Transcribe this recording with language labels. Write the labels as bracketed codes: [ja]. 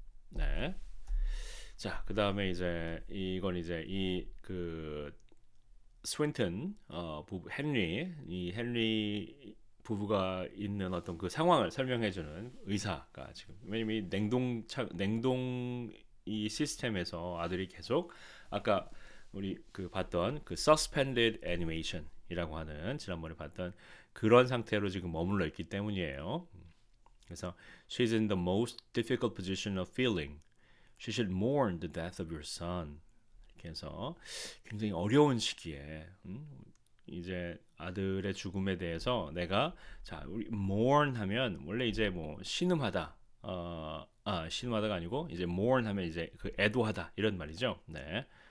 [ko] 네. 자, 그 다음에 이제 이건 이제 이 그 스윈튼 부부 헨리 이 헨리 부부가 있는 어떤 그 상황을 설명해주는 의사가 지금 왜냐면 이 냉동 이 시스템에서 아들이 계속 아까 우리 그 봤던 그 suspended animation이라고 하는 지난번에 봤던 그런 상태로 지금 머물러 있기 때문이에요. 그래서 [en] she's in the most difficult position of feeling. She should mourn the death of your son. [ko] 이렇게 해서 굉장히 어려운 시기에 이제 아들의 죽음에 대해서 내가 자 우리 mourn 하면 원래 이제 뭐 신음하다 신음하다가 아니고 이제 mourn 하면 이제 그 애도하다 이런 말이죠. 네.